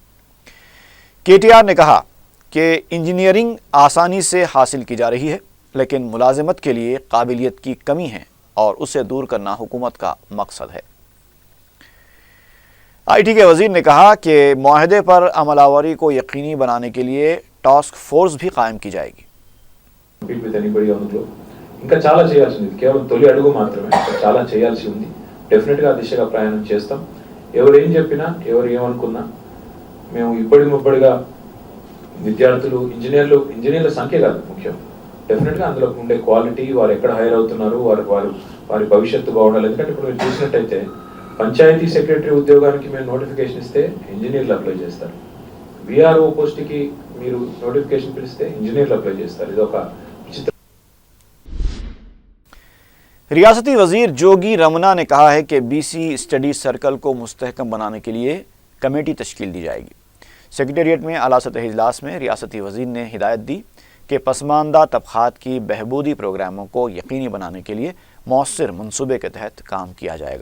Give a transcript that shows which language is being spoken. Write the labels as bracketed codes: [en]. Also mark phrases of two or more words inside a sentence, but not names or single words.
[ur] KTR نے کہا کہ انجینئرنگ آسانی سے حاصل کی جا رہی ہے، لیکن ملازمت کے لیے قابلیت کی کمی ہے اور اسے دور کرنا حکومت کا مقصد ہے۔ IT کے وزیر نے کہا کہ معاہدے پر عمل آوری کو یقینی بنانے کے لیے [en] task force [ur] بھی قائم کی جائے گی. [te] ఇంకా చాలా చేయాల్సింది, కేవలం తొలి అడుగు మాత్రమే, చాలా చేయాల్సి ఉంది। డెఫినెట్ గా దిశగా ప్రయాణం చేస్తాం। ఎవరు ఏం చెప్పినా, ఎవరు ఏమనుకున్నా మేము ఇప్పటిగా విద్యార్థులు ఇంజనీర్ల సంఖ్య కాదు ముఖ్యం, డెఫినెట్ గా అందులో ఉండే క్వాలిటీ, వారు ఎక్కడ హైర్ అవుతున్నారు, వారి భవిష్యత్తు బాగుండాలి। ఎందుకంటే ఇప్పుడు మీరు చూసినట్టయితే పంచాయతీ సెక్రటరీ ఉద్యోగానికి మేము నోటిఫికేషన్ ఇస్తే ఇంజనీర్లు అప్లై చేస్తారు, VRO పోస్ట్ కి మీరు నోటిఫికేషన్ పిలిస్తే ఇంజనీర్లు అప్లై చేస్తారు। ఇది ఒక విచిత్ర। [ur] ریاستی وزیر جوگی رمنا نے کہا ہے کہ BC اسٹڈی سرکل کو مستحکم بنانے کے لیے کمیٹی تشکیل دی جائے گی۔ سیکریٹریٹ میں اعلیٰ سطحی اجلاس میں ریاستی وزیر نے ہدایت دی کہ پسماندہ طبقات کی بہبودی پروگراموں کو یقینی بنانے کے لیے مؤثر منصوبے کے تحت کام کیا جائے گا۔